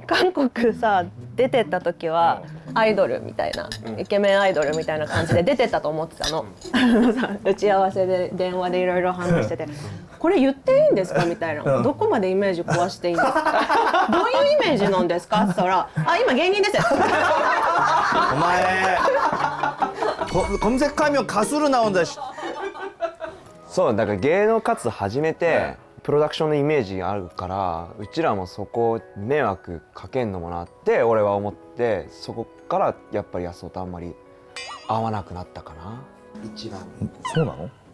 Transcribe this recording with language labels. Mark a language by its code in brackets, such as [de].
[ja] 韓国さ出てった時はアイドルみたいな、イケメンアイドルみたいな感じで出てたと思ってたの。打ち合わせで電話でいろいろ話してて「これ言っていいんですか?」みたいな「どこまでイメージ壊していいんですか?」「どういうイメージなんですか?」って言ったら「あ、今芸人です」 [ko] お前검색하면 가수로 나온다. 씨. [ja] そうだから芸能活動始めてプロダクションのイメージがあるからうちらもそこ迷惑かけんのもなって俺は思ってそこからやっぱり安尾とあんまり合わなくなったかな一番。そうなの？